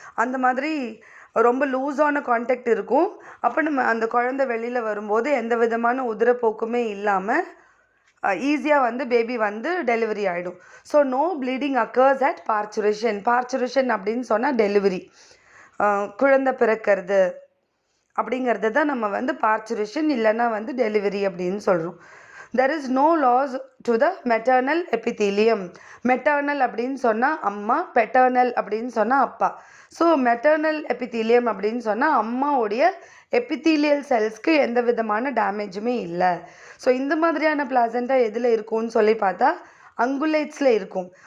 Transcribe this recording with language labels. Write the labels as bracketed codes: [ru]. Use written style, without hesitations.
[ta] அந்த மாதிரி ரொம்ப லூஸான கான்டாக்ட் இருக்கும். அப்போ நம்ம அந்த குழந்தை வெளியில் வரும்போது எந்த விதமான உதிரப்போக்குமே இல்லாமல் ஈஸியாக வந்து பேபி வந்து டெலிவரி ஆகிடும். [en] So no bleeding occurs at parturition. [ta] Parturition அப்படின்னு சொன்னால் டெலிவரி, குழந்தை பிறக்கிறது அப்படிங்கிறது தான் நம்ம வந்து பார்ச்சுரேஷன் இல்லைன்னா வந்து டெலிவரி அப்படின்னு சொல்கிறோம். [en] There is no loss to the maternal epithelium. [ta] Maternal அப்படின்னு சொன்னால் அம்மா, பெட்டர்னல் அப்படின்னு சொன்னால் அப்பா. ஸோ மெட்டர்னல் எபித்தீலியம் அப்படின்னு சொன்னால் அம்மாவுடைய எபித்தீலியல் செல்ஸ்க்கு எந்த விதமான டேமேஜுமே இல்லை. ஸோ இந்த மாதிரியான பிளாசென்டா எதில் இருக்கும்னு சொல்லி பார்த்தா அங்குலேட்ஸில் இருக்கும்.